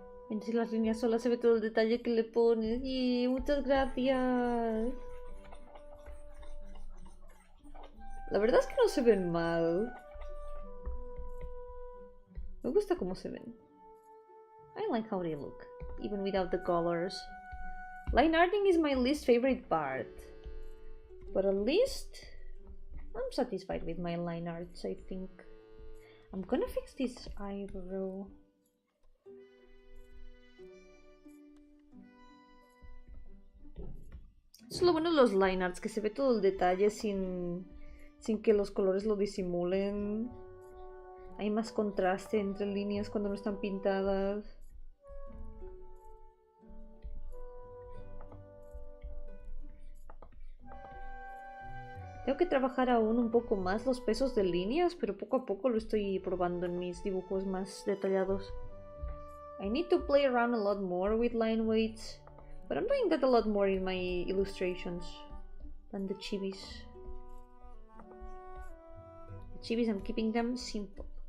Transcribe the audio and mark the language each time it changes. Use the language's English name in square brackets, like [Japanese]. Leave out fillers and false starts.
[Spanish] Entre las líneas solas se ve todo el detalle que le pones. Y muchas gracias. La verdad es que no se ven mal. Me gusta cómo se ven. [English] I like how they look, even without the colors. Line arting is my least favorite part. But at least I'm satisfied with my line arts, I think. I'm gonna fix this eyebrow. [Spanish] Es lo bueno de los line arts, que se ve todo el detalle sin que los colores lo disimulen. Hay más contraste entre líneas cuando no están pintadas. Tengo que trabajar aún un poco más los pesos de líneas, pero poco a poco lo estoy probando en mis dibujos más detallados. [English] I need to play around a lot more with line weights, but I'm doing that a lot more in my illustrations than the chibis. The chibis, I'm keeping them simple.